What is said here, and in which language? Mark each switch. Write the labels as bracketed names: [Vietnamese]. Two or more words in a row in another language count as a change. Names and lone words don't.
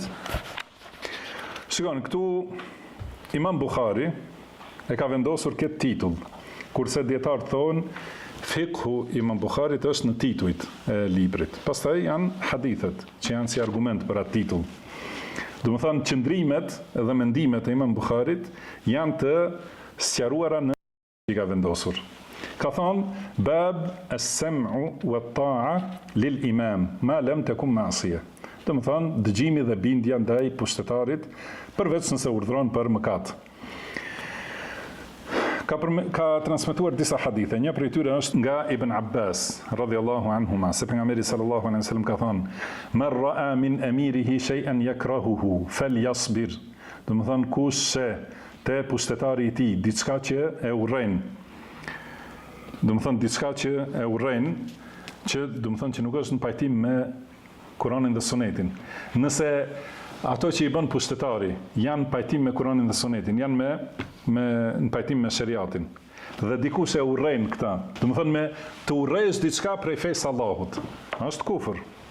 [Albanian] Shikoni, këtu Imam Bukhari e ka vendosur këtë titull, kurse dietarët thonë Fiqhu Imam Bukharit është në titujt e librit. Pastaj janë hadithet që janë si argument për atë titull. Domethënë qëndrimet dhe mendimet e Imam Bukharit janë të sqaruara në që ka vendosur. Ka thonë [Arabic] باب السمع والطاعة للإمام ما لم تكن معصية. [Albanian] Domethënë dëgjimi dhe bindja ndaj pushtetarit përveç nëse urdhron për mëkat. Ka transmetuar disa hadithe. Një prej tyre është nga Ibn Abbas [Arabic] رضي الله عنهما, [Albanian] se pejgamberi [Arabic] صلى الله عليه وسلم [Albanian] ka thënë [Arabic] من رأى من أميره شيئا يكرهه فليصبر. [Albanian] Domethënë kush se te pushtetari i tij diçka që e urren. Domethënë diçka që e urren, që domethënë që nuk është në pajtim me Kur'anin dhe Sunetin. Nëse ato që i bën pushtetari janë pajtim me Kur'anin dhe Sunetin, janë në pajtim me shariatin, dhe dikush e urren këta, domethënë me të urrejsh diçka prej fesë Allahut, është kufër.